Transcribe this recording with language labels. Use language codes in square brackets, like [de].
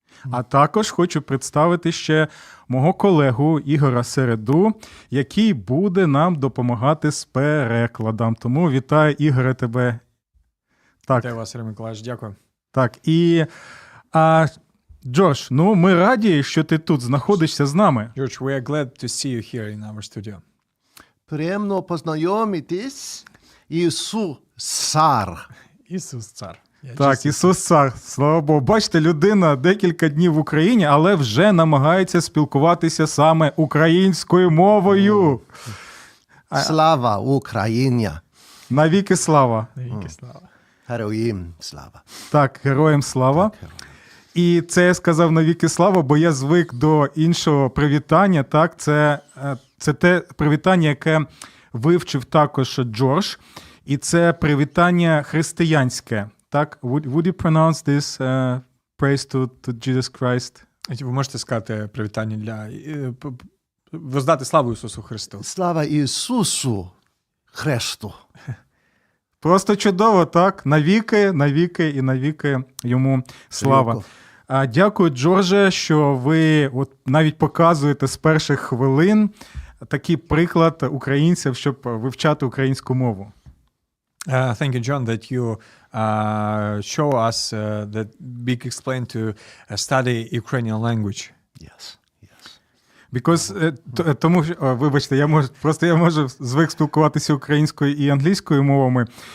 [uk] А також хочу представити ще мого колегу Ігора Середу, який буде нам допомагати з перекладом. Тому вітаю, Ігоре, тебе. Так. Вітаю вас, Сергій Миколаївич, дякую. Так, і Джордж, ми раді, що ти тут знаходишся з нами. George, we are glad to see you here in our studio. Приємно познайомитись. Ісус Цар. Ісус Цар. Так, Ісус Цар, слава Богу. Бачите, людина декілька днів в Україні, але вже намагається спілкуватися саме українською мовою. Слава Україні. Навіки слава. Навіки слава. Героям слава. Так, героям слава. І це я сказав навіки слава, бо я звик до іншого привітання. Так, це те привітання, яке вивчив також Джордж. І це привітання християнське. [en] Так, would you pronounce this praise to Jesus Christ? [uk] Ви можете сказати привітання воздати славу Ісусу Христу. Слава Ісусу Христу. Просто чудово, так? Навіки, навіки і навіки йому слава. Дякую, Джордже, що ви навіть показуєте з перших хвилин такий приклад українців, щоб вивчати українську мову. [en] Thank you, John, that you show us that big explain to study Ukrainian language. Yes. Because, [uk] тому що, вибачте, я можу звик спілкуватися українською і англійською мовами.